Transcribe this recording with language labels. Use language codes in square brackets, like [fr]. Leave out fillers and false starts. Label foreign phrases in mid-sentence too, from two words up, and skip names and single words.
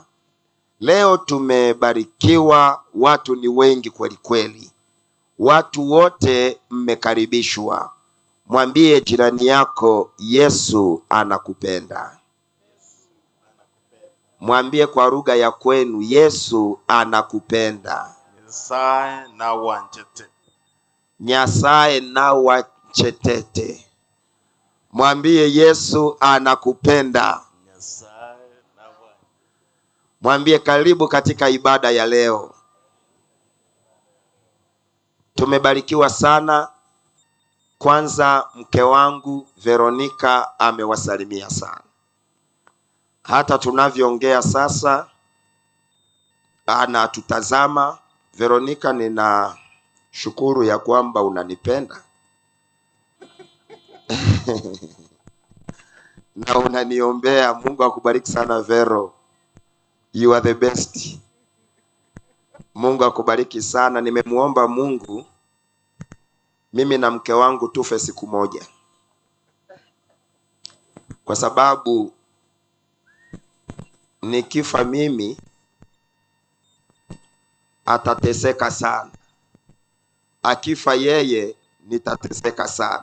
[sw] Leo tumebarikiwa, watu ni wengi kweli kweli. Watu wote mmekaribishwa. Mwambie jirani yako, Yesu anakupenda. Mwambie kwa lugha ya kwenu, Yesu anakupenda. [guz] Nyasaye na wanchete. Nyasaye na wachetete. [sw] Mwambie Yesu anakupenda. [guz] Nyasaye na wanchete. [sw] Mwambie karibu katika ibada ya leo. Tumebarikiwa sana. Kwanza mke wangu Veronica amewasalimia sana. Hata tunavyoongea sasa anatutazama. Veronica, nina shukuru ya kwamba unanipenda na unaniombea. Mungu akubariki sana Vero. [en] You are the best. [sw] Mungu akubariki sana. Nimemuomba Mungu mimi na mke wangu tufe siku moja, kwa sababu nikifa mimi atateseka sana, akifa yeye nitateseka sana.